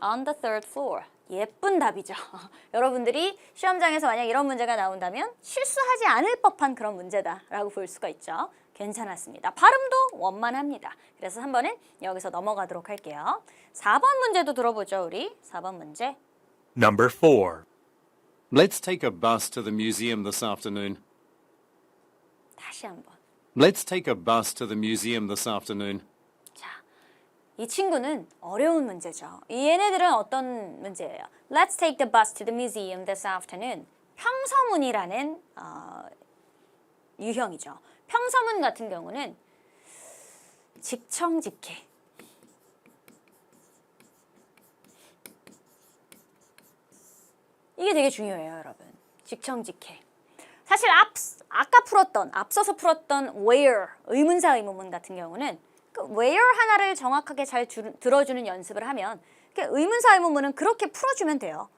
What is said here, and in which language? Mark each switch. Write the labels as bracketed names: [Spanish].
[English] On the third floor. 예쁜 답이죠. [Korean] 여러분들이 시험장에서 만약 이런 문제가 나온다면 실수하지 않을 법한 그런 문제다라고 볼 수가 있죠. 괜찮았습니다. 발음도 원만합니다. 그래서 3번은 여기서 넘어가도록 할게요. 4번 문제도 들어보죠, 우리. 4번 문제. [English] Number 4. Let's take a bus to the museum this afternoon. [Korean] 다시 한번. [English] Let's take a bus to the museum this afternoon. [Korean] 자, 이 친구는 어려운 문제죠. 얘네들은 어떤 문제예요? [English] Let's take the bus to the museum this afternoon. [Korean] 평서문이라는 유형이죠. 평서문 같은 경우는 직청직해. 이게 되게 중요해요, 여러분. 직청직해. 사실 앞서서 풀었던 where, 의문사 의문문 같은 경우는 그 where 하나를 정확하게 잘 들어주는 연습을 하면 의문사 의문문은 그렇게 풀어주면 돼요.